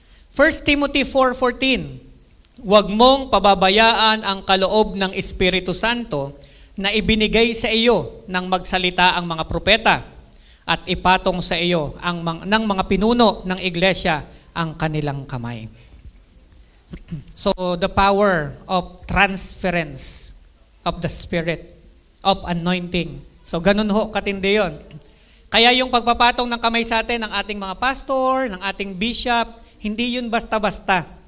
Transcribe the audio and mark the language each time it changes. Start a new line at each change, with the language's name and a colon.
Filipino: 1 Timothy 4:14, huwag mong pababayaan ang kaloob ng Espiritu Santo na ibinigay sa iyo nang magsalita ang mga propeta at ipatong sa iyo ng mga pinuno ng iglesia ang kanilang kamay.
English: So, the power of transference of the Spirit, of anointing.
Filipino: So, ganun ho, katindi yun. Kaya yung pagpapatong ng kamay sa atin ng ating mga pastor, ng ating bishop, hindi yun basta-basta.